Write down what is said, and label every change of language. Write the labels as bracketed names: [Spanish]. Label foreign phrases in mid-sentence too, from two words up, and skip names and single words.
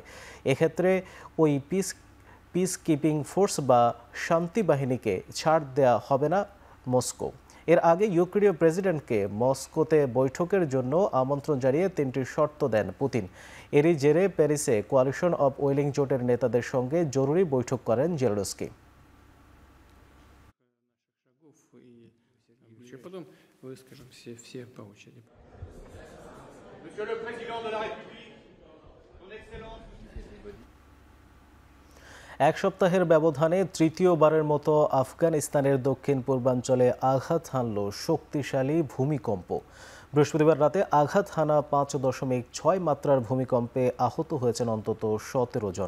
[Bangla] এক্ষেত্রে ওই [English] peace keeping force [Bangla] বা শান্তি বাহিনীকে ছাড় দেয়া হবে না মস্কো। এর আগে ইউক্রেনীয় প্রেসিডেন্টকে মস্কোতে বৈঠকের জন্য আমন্ত্রণ জানিয়ে 3টি শর্ত দেন পুতিন। এরই জেরে প্যারিসে কোয়ালিশন অব উইলিং জোটের নেতাদের সঙ্গে জরুরি বৈঠক করেন জেলেনস্কি। [Russian] Потом выскажем все по очереди. [French] Monsieur le Président de la République, Son Excellence. [Bangla] এক সপ্তাহের ব্যবধানে তৃতীয়বারের মতো আফগানিস্তানের দক্ষিণ পূর্বাঞ্চলে আঘাত হানল শক্তিশালী ভূমিকম্প। বৃহস্পতিবার রাতে আঘাত হানা 5.6 মাত্রার ভূমিকম্পে আহত হয়েছেন অন্তত 17 জন।